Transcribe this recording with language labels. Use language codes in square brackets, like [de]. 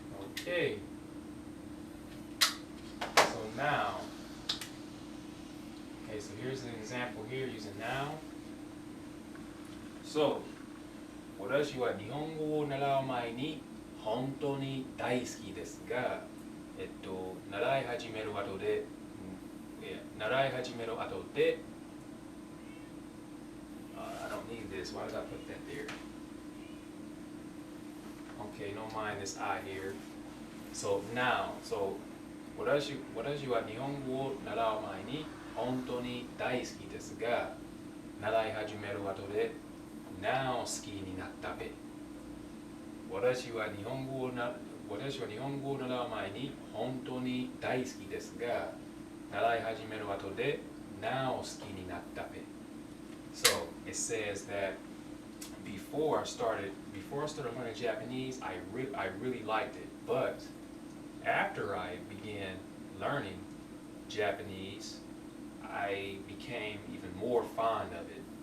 [en] Okay. So now, so here's an example here using now. [ja] So, 私は日本語を習う前に本当に大好きですが、習い始める後で、 [en] I don't need this. this. Why did I put that there? Okay, don't mind this I here. [ja] So now, so 私は日本語を習う前に本当に大好きですが、習い始める後でなお好きになったべ。私は日本語を習う前に本当に大好きですが、習い始める後でなお好きになったべ。 [en] So it says that before I started learning Japanese, I really liked it. But after I began learning Japanese, I became even more fond of it.